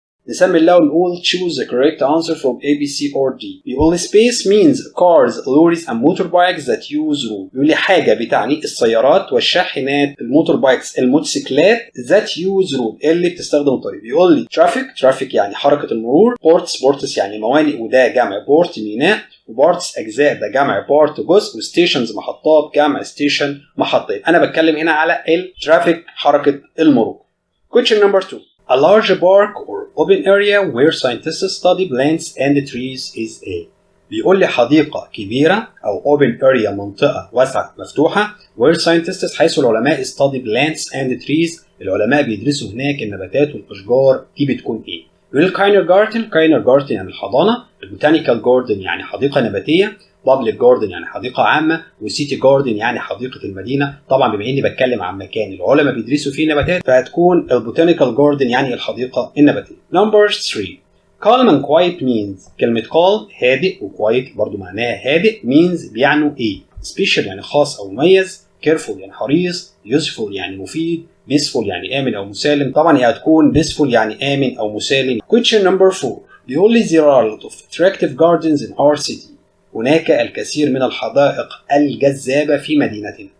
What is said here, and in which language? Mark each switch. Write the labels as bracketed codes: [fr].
[ar] نسمي الله ونقول [en] choose the correct answer from A, B, C or D. [ar] بيقول [en] space means cars, lorries and motorbikes that use road. [ar] بيقول لي حاجة بتعني السيارات والشاحنات، الموتوربايكس الموتوسيكلات [en] that use road [ar] اللي بتستخدم الطريق. بيقول لي traffic يعني حركة المرور، ports يعني موانئ وده جمع port ميناء، وبارتس أجزاء ده جمع بارت جزء، وستيشنز محطات جمع ستيشن محطة. أنا بتكلم هنا على الترافيك حركة المرور. [en] Question number 2. A large park or open area where scientists study plants and trees is a. [ar] بيقول لي حديقة كبيرة أو [en] open area [ar] منطقة واسعة مفتوحة [en] where scientists [ar] حيث العلماء [en] study plants and trees [ar] العلماء بيدرسوا هناك النباتات والأشجار. دي بتكون إيه؟ بيقول كاينر جاردن يعني الحضانة، البوتانيكال جاردن يعني حديقة نباتية، بابليك جاردن يعني حديقة عامة، وسيتي جاردن يعني حديقة المدينة. طبعا بما اني بتكلم عن مكان العلماء بيدرسوا فيه نباتات فهتكون البوتانيكال جاردن يعني الحديقة النباتية. [en] Number 3. Calm and quiet means. [ar] كلمة calm هادئ، وquiet برضو معناها هادئ. means بيعنوا ايه؟ special يعني خاص او مميز، careful يعني حريص، useful يعني مفيد، peaceful يعني آمن أو مسالم. طبعا هي هتكون peaceful يعني آمن أو مسالم. [en] Question number 4. [ar] بيقول لي [en] there are a lot of attractive gardens in our city. [ar] هناك الكثير من الحدائق الجذابة في مدينتنا.